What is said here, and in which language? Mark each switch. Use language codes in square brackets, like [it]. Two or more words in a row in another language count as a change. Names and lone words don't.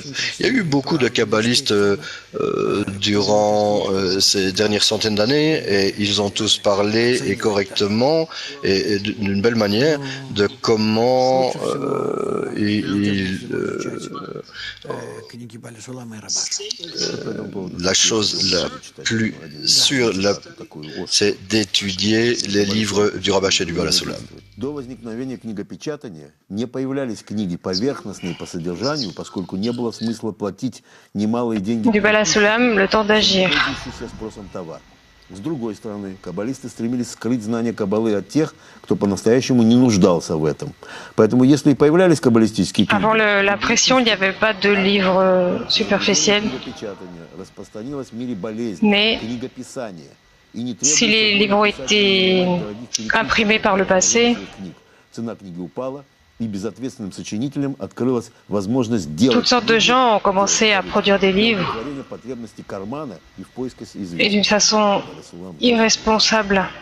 [fr] Il y a eu beaucoup de kabbalistes durant ces dernières centaines d'années et ils ont tous parlé et correctement et d'une belle manière de comment la chose la plus sûre, c'est d'étudier les livres du Rabash et du Bala Sulam. [ru] До возникновения книгопечатания не появлялись книги поверхностные по содержанию, поскольку не было смысла платить немалые деньги. [fr] Du Bala Sulam, le temps d'agir. [ru] С другой стороны, каббалисты стремились скрыть знания каббалы от тех, кто по-настоящему не нуждался в этом. Поэтому, если и появлялись каббалистические книги... [fr] Avant la pression, il n'y avait pas de livres superficiels. Mais si les livres ont été imprimés par le passé, toutes sortes de gens ont commencé à produire des livres et d'une façon irresponsable.